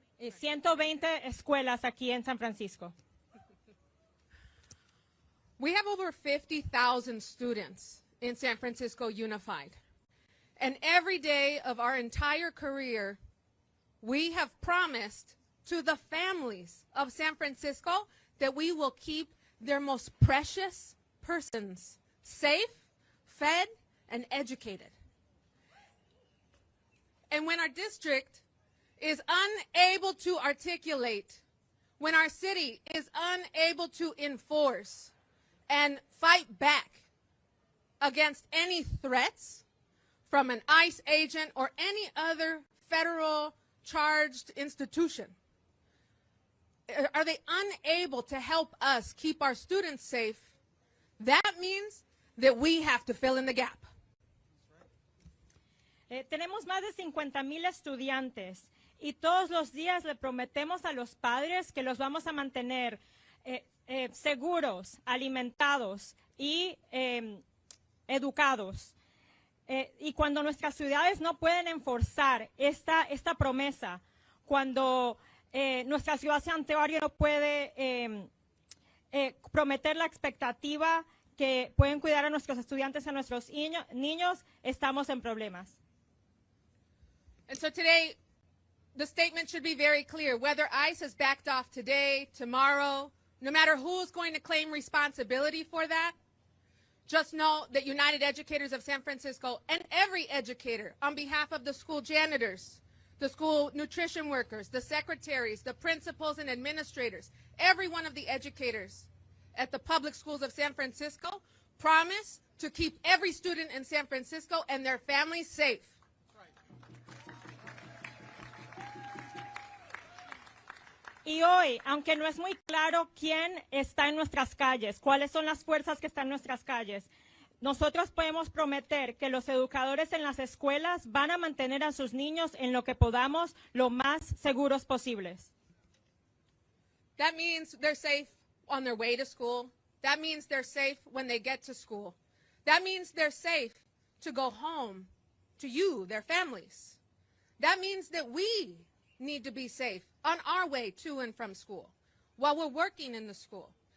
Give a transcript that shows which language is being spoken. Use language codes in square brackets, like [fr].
[es] 120 escuelas aquí en San Francisco. [en] We have over 50,000 students in San Francisco Unified. And every day of our entire career, we have promised to the families of San Francisco that we will keep their most precious persons safe, fed, and educated. And when our district is unable to articulate, when our city is unable to enforce and fight back against any threats from an ICE agent or any other federal charged institution, are they unable to help us keep our students safe? That means that we have to fill in the gap. [es] Tenemos más de 50,000 estudiantes y todos los días le prometemos a los padres que los vamos a mantener seguros, alimentados y educados. Y cuando nuestras ciudades no pueden enforzar esta promesa, cuando nuestra ciudad santuario no puede prometer la expectativa que pueden cuidar a nuestros estudiantes, a nuestros niños, estamos en problemas. [en] And so today, the statement should be very clear. Whether ICE has backed off today, tomorrow, no matter who's going to claim responsibility for that, just know that United Educators of San Francisco and every educator, on behalf of the school janitors, the school nutrition workers, the secretaries, the principals and administrators, every one of the educators at the public schools of San Francisco, promise to keep every student in San Francisco and their families safe. [es] Y hoy, aunque no es muy claro quién está en nuestras calles, cuáles son las fuerzas que están en nuestras calles, nosotros podemos prometer que los educadores en las escuelas van a mantener a sus niños en lo que podamos lo más seguros posibles. [en] That means they're safe on their way to school. That means they're safe when they get to school. That means they're safe to go home to you, their families. That means that we need to be safe on our way to and from school while we're working in the school.